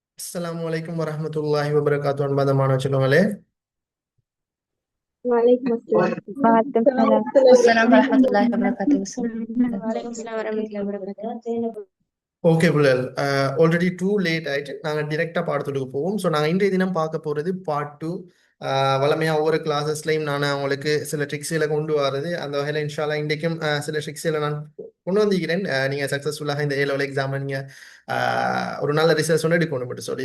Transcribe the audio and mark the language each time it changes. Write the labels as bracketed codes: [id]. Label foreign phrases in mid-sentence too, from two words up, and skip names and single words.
[ar] السلام عليكم ورحمة الله وبركاته [ta] அன்பான மாணவ செல்வங்களே. [ar] وعليكم السلام. وعليكم السلام. السلام ورحمة الله وبركاته. وعليكم السلام ورحمة الله وبركاته. [ta] ஓகே புள்ளல், [en] already too late [ta] ஆயிட்டு நாங்கள் டிரெக்டாக பாடத்துக்கு போவோம். ஸோ நாங்கள் இன்றைய தினம் பார்க்க போகிறது [en] part two. [ta] வளமையாக ஒவ்வொரு கிளாஸஸ்லையும் நான் அவங்களுக்கு சில ட்ரிக்ஸில் கொண்டு வரது. அந்த வகையில் [ar] إن شاء الله [ta] இன்றைக்கும் சில ட்ரிக்ஸில் நான் கொண்டு வந்திருக்கிறேன். நீங்கள் சக்ஸஸ்ஃபுல்லாக இந்த A-level எக்ஸாமை நீங்கள் ஒரு நல்ல ரிசல்ட்ஸ் ஒன்று எடுக்கணும் மட்டும் சொல்லி.